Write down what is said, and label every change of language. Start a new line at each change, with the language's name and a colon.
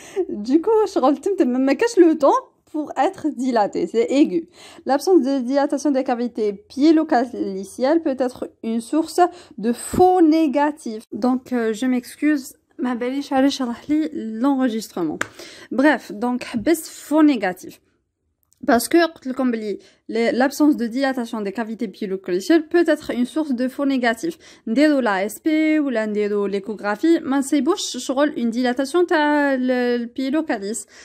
French: Du coup,
Arabic: شغل temtem ما كاش
French: le temps pour être dilaté, c'est aigu. L'absence de dilatation des cavités piélo-calicielles peut être une source de faux négatifs. Donc, je m'excuse.
Arabic: ما باليش علاش شرح لي l'enregistrement.
French: Bref, donc بس faux négatif. Parce que
Arabic: قلت لكم بلي
French: l'absence de dilatation des cavités piélo-calicielles peut être une source de faux négatif.
Arabic: نديرو la ASP ولا نديرو l'échographie ما نصيبوش شغل une dilatation تاع البيلوكاليس.